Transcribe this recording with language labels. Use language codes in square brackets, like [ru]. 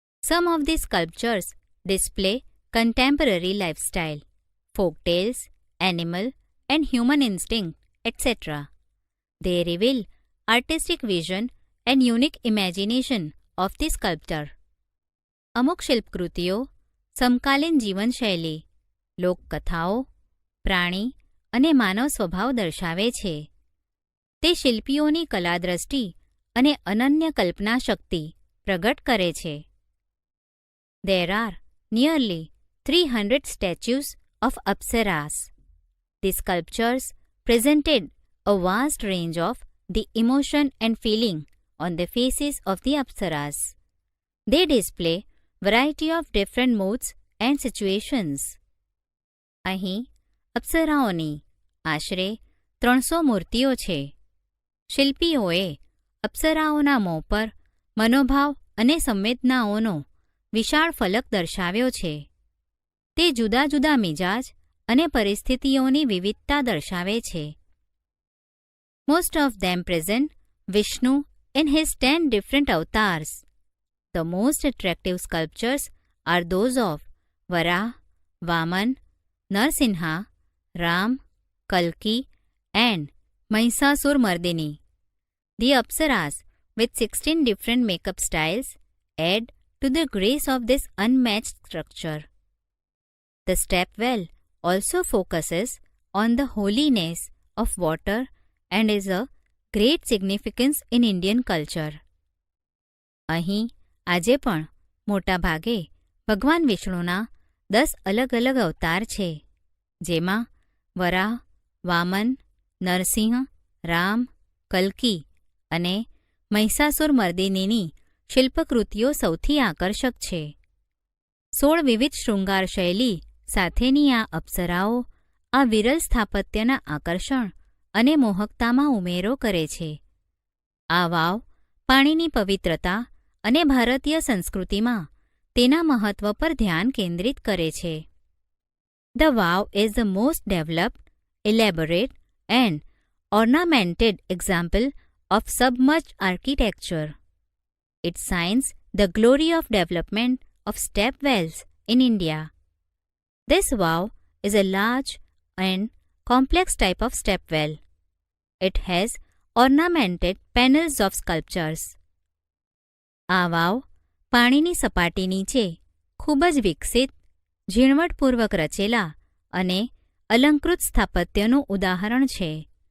[en] Some of these sculptures display contemporary lifestyle, folk tales, animal and human instinct, etc. They reveal artistic vision and unique imagination of the sculptor. [gu] અમુક શિલ્પકૃતિઓ સમકાલીન જીવનશૈલી, લોકકથાઓ, પ્રાણી અને માનવ સ્વભાવ દર્શાવે છે. તે શિલ્પીઓની કલાદ્રષ્ટિ અને અનન્ય કલ્પના શક્તિ પ્રગટ કરે છે. [en] There are nearly 300 statues of Apsaras. The sculptures presented a vast range of the emotion and feeling on the faces of the Apsaras. They display variety of different moods and situations. [gu] અહીં અપ્સરાઓની આશરે 300 મૂર્તિઓ છે. શિલ્પીઓએ અપ્સરાઓના મોં પર મનોભાવ અને સંવેદનાઓનો વિશાળ ફલક દર્શાવ્યો છે. તે જુદા જુદા મિજાજ અને પરિસ્થિતિઓની વિવિધતા દર્શાવે છે. [en] Most of them present Vishnu in his 10 different avatars. The most attractive sculptures are those of Vara, Vaman, Narsinha, Ram, Kalki, and Mahishasur-Mardini. The Apsaras, with 16 different makeup styles, add to the grace of this unmatched structure. The stepwell also focuses on the holiness of water and is a great significance in Indian culture. [gu] અહીં આજે પણ મોટા ભાગે ભગવાન વિષ્ણુના 10 અલગ અલગ અવતાર છે, જેમાં વરાહ, વામન, નરસિંહ, રામ, કલ્કી અને મહિષાસુરમર્દિનીની શિલ્પકૃતિઓ સૌથી આકર્ષક છે. 16 વિવિધ શૃંગાર શૈલી સાથેની આ અપ્સરાઓ આ વિરલ સ્થાપત્યના આકર્ષણ અને મોહકતામાં ઉમેરો કરે છે. આ વાવ પાણીની પવિત્રતા અને ભારતીય સંસ્કૃતિમાં તેના મહત્વ પર ધ્યાન કેન્દ્રિત કરે છે. [en] The wow is the most developed, elaborate and ornamented example of submerged architecture. It shines the glory of development of step wells in India. This wow is a large and complex type of step well. It has ornamented panels of sculptures. [gu] આ વાવ પાણીની સપાટી નીચે ખૂબ જ વિકસિત, ઝીણવટપૂર્વક રચેલા અને અલંકૃત સ્થાપત્યનું ઉદાહરણ છે.